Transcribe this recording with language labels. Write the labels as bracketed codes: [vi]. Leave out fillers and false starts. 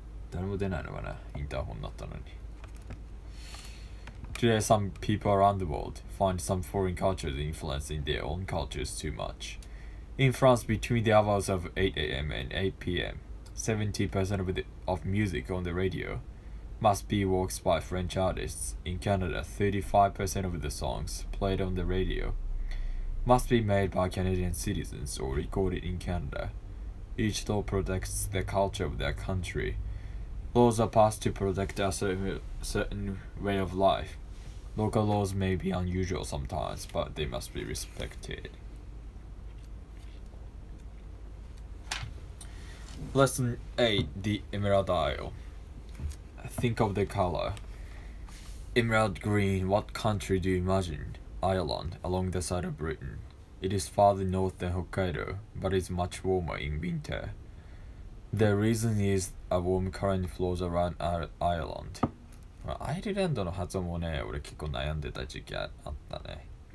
[ja] 誰も出ないのかな、インターホンになったのに。 [en] Today, some people around the world find some foreign cultures influencing their own cultures too much. In France, between the hours of 8 a.m. and 8 p.m., 70% of music on the radio must be works by French artists. In Canada, 35% of the songs played on the radio must be made by Canadian citizens or recorded in Canada. Each law protects the culture of their country. Laws are passed to protect a certain way of life. Local laws may be unusual sometimes, but they must be respected. Lesson 8, The Emerald Isle. Think of the color. Emerald green. What country do you imagine? Ireland, along the side of Britain. It is farther north than Hokkaido, but is much warmer in winter. The reason is a warm current flows around Ireland. [ja] アイルランドの発音もね、俺結構悩んでた時期あったね。